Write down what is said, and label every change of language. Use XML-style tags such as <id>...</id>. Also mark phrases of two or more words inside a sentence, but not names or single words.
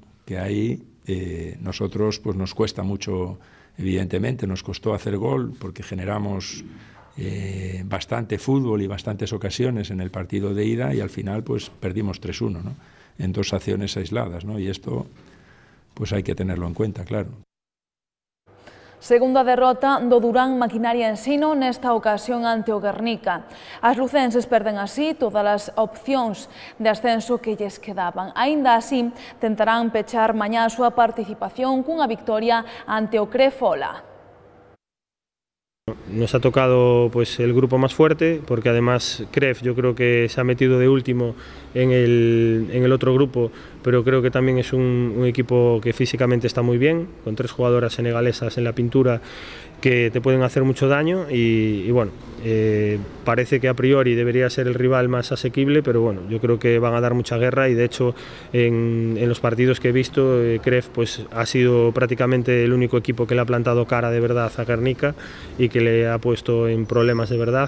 <es>Que ahí nosotros pues nos cuesta mucho, evidentemente, nos costó hacer gol porque generamos bastante fútbol y bastantes ocasiones en el partido de ida y al final pues perdimos 3-1, ¿no? En 2 acciones aisladas, ¿no? Y esto pues hay que tenerlo en cuenta, claro.</es> <gl>Segunda derrota do Durán Maquinaria Ensino nesta ocasión ante o Guernica. As lucenses perden así todas as opcións de ascenso que lles quedaban. Aínda así, tentarán pechar mañá a súa participación cunha victoria ante o Crefola.</gl> <es>Nos ha tocado pues el grupo más fuerte, porque además Cref yo creo que se ha metido de último en el otro grupo, pero creo que también es un equipo que físicamente está muy bien, con 3 jugadoras senegalesas en la pintura que te pueden hacer mucho daño y bueno, parece que a priori debería ser el rival más asequible, pero bueno, yo creo que van a dar mucha guerra y de hecho en los partidos que he visto, Cref pues ha sido prácticamente el único equipo que le ha plantado cara de verdad a Guernica y que le ha puesto en problemas de verdad.</es>